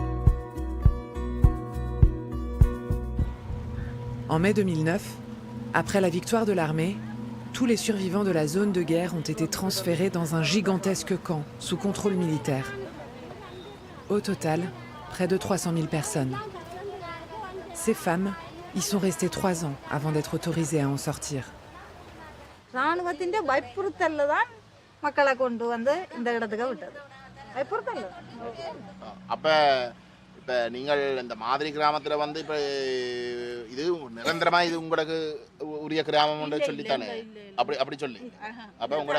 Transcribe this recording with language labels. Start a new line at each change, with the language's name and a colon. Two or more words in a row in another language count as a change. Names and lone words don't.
French: En mai 2009, après la victoire de l'armée, tous les survivants de la zone de guerre ont été transférés dans un gigantesque camp sous contrôle militaire. Au total, près de 300 000 personnes. Ces femmes y sont restées 3 ans avant d'être autorisées à en sortir.
Tamil: ராணுவத்தின் பயப்புறுத்தல்ல தான் மக்களை கொண்டு வந்து இந்த இடத்துக்கு விட்டது பயப்புறுத்தல்ல அப்ப இப்ப நீங்கள் இந்த மாதிரி கிராமத்துல வந்து இப்ப இது நிரந்தரமா இது உங்களுக்கு உரிய கிராமம் சொல்லித்தானே அப்படி சொல்லி அப்ப உங்களோட